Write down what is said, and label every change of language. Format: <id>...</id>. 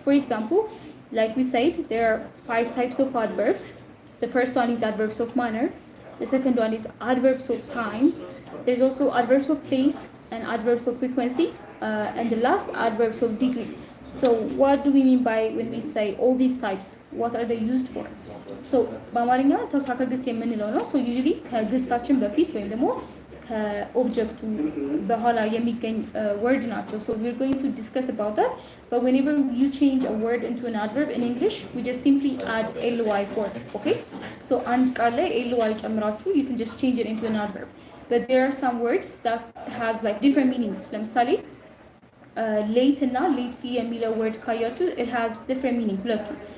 <en>For example, like we said, there are 5 types of adverbs. The first one is adverbs of manner. The second one is adverbs of time. There's also adverbs of place and adverbs of frequency. And the last, adverbs of degree. So what do we mean by when we say all these types? What are they used for?</en> <am>So በአማርኛ ተውሳከ ግስ የምንለው ነው።</am> <en>So usually</en> <am>ከግሳችን በፊት ወይም ደግሞ ከኦብጀክቱ በኋላ የሚገኝ word ናቸው.</am> <en>So we're going to discuss about that. But whenever you change a word into an adverb in English, we just simply add ly for it. Okay? So</en> <am>አንድ ቃል ላይ</am> <en>ly</en> <am>ጨምራችሁ</am> <en>you can just change it into an adverb. But there are some words that has like different meanings.</en> <am>ለምሳሌ</am> <en>late እና lately</en> <am>የሚለው</am> <en>word</en> <am>ካያችሁ</am> <en>it has different meaning</en> <am>ሁለቱ.</am>